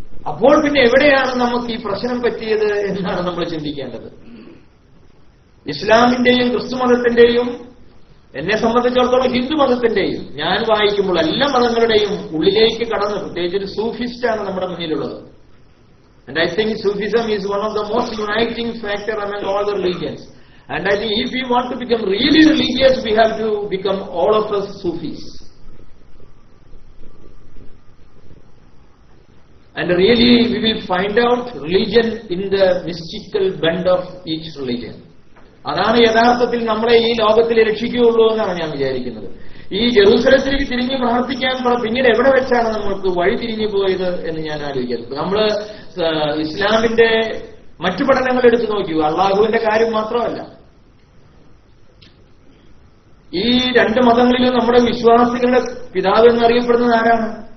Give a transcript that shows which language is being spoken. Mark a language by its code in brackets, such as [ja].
[ml] അപ്പോൾ പിന്നെ എവിടെയാണ് നമുക്ക് ഈ പ്രശ്നം പറ്റിയത് എന്നാണ് നമ്മൾ ചിന്തിക്കേണ്ടത്. ഇസ്ലാമിന്റെയും ക്രിസ്തുമതത്തിന്റെയും എന്നെ സംബന്ധിച്ചിടത്തോളം ഹിന്ദു മതത്തിന്റെയും ഞാൻ വായിക്കുമ്പോൾ എല്ലാ മതങ്ങളുടെയും ഉള്ളിലേക്ക് കടന്ന്, പ്രത്യേകിച്ച് ഒരു സൂഫിസ്റ്റാണ് നമ്മുടെ മുന്നിലുള്ളത്. [en] And I think Sufism is one of the most uniting factor among all the religions. And I think if we want to become really religious, we have to become all of us Sufis. And really we will find out religion in the mystical bend of each religion. [ml] അതാണ് യഥാർത്ഥത്തിൽ നമ്മളെ ഈ ലോകത്തിൽ രക്ഷിക്കുകയുള്ളൂ എന്നാണ് ഞാൻ വിചാരിക്കുന്നത്. ഈ ജെറൂസലത്തിലേക്ക് തിരിഞ്ഞ് പ്രാർത്ഥിക്കാൻ പിന്നീട് എവിടെ വെച്ചാണ് നമ്മൾക്ക് വഴി തിരിഞ്ഞു പോയത് എന്ന് ഞാൻ ആലോചിക്കുന്നത്. നമ്മൾ ഇസ്ലാമിന്റെ മറ്റു പഠനങ്ങൾ എടുത്തു നോക്കൂ, അള്ളാഹുവിന്റെ കാര്യം മാത്രമല്ല, ഈ രണ്ട് മതങ്ങളിലും നമ്മുടെ വിശ്വാസികളുടെ പിതാവ് എന്നറിയപ്പെടുന്നത് ആരാണ്?